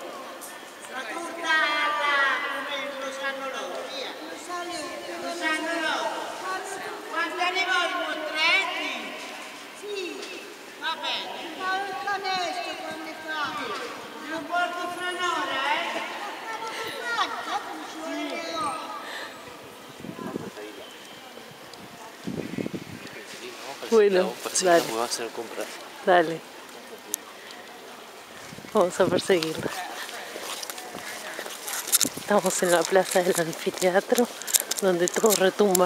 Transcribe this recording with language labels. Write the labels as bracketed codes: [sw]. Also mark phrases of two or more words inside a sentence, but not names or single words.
[it] La torta come lo sanno loro, via. Lo sanno loro. Quanti ne vogliono? 3? Sì. Va bene. Ma il canestro quando fa? Lo porto fra un'ora, [es] Bueno, dale. Vamos a perseguirla. Estamos en la plaza del anfiteatro, donde todo retumba.